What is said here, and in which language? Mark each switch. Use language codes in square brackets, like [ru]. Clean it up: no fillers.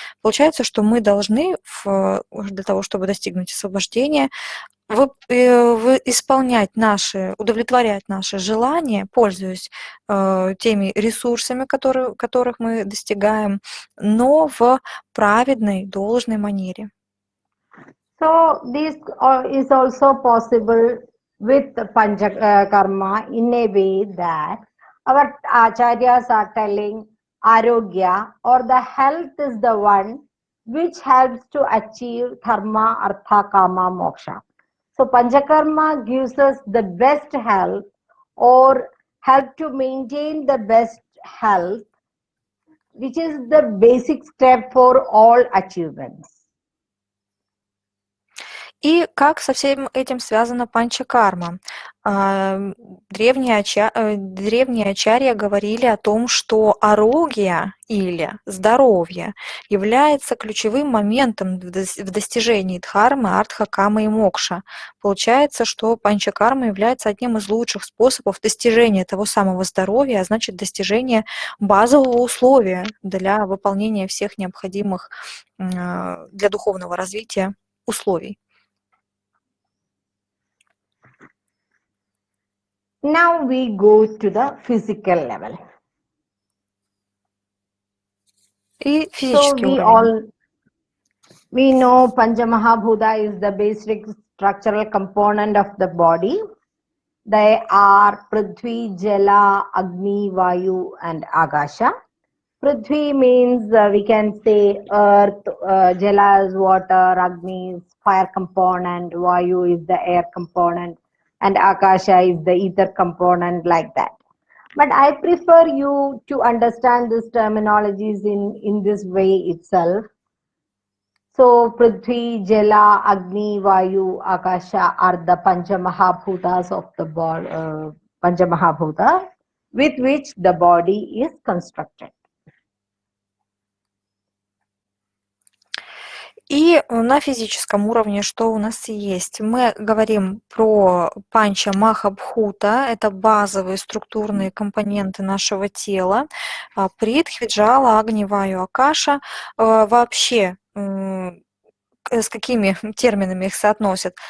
[ru] Получается, что мы должны для того, чтобы достигнуть освобождения, удовлетворять наши желания, пользуясь теми ресурсами, которых мы достигаем, но в праведной, должной манере. [en] So this is also possible with Panchakarma in a way that our acharyas are telling arogya or the health is the one which helps to achieve dharma, artha, kama, moksha. So Panchakarma gives us the best health or help to maintain the best health, which is the basic step for all achievements. [ru] И как со всем этим связана панчакарма? Древние ачарья говорили о том, что арогия или здоровье является ключевым моментом в достижении дхармы, артха, камы и мокша. Получается, что панчакарма является одним из лучших способов достижения того самого здоровья, а значит достижения базового условия для выполнения всех необходимых для духовного развития условий. [en] Now we go to the physical level. [ru] И [en] So [ru] физический уровень. [en] we know Panchamahabhuta is the basic structural component of the body. They are Prithvi, Jala, Agni, Vayu and Akasha. Prithvi means we can say earth, Jala is water, Agni is fire component, Vayu is the air component, and Akasha is the ether component, like that. But I prefer you to understand these terminologies in this way itself. So Prithvi, Jala, Agni, Vayu, Akasha are the Panchamahabhutas of the body, Panchamahabhuta, with which the body is constructed. [ru] И на физическом уровне что у нас есть? Мы говорим про панча махабхута, это базовые структурные компоненты нашего тела. Притхви, джала, агни, ваю, акаша. Вообще, с какими терминами их соотносят?